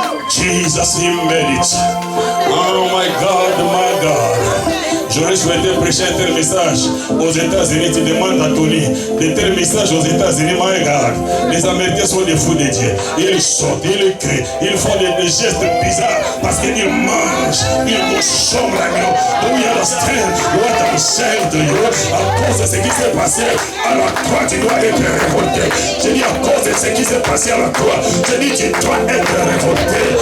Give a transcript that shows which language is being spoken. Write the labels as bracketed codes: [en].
[en] Jesus, he made it. Oh my God, my God. [fr] J'aurais souhaité prêcher un tel message aux États-Unis. Tu demandes à Tony de tel message aux États-Unis. My God, les Américains sont des fous de Dieu. Ils sautent, ils crient, ils font des gestes bizarres parce qu'ils mangent, ils consomment l'agneau. [en] Do you understand what I'm saying to you? [fr] À cause de ce qui s'est passé à la croix, tu dois être révolté. Je dis à cause de ce qui s'est passé à la croix, je dis tu dois être révolté.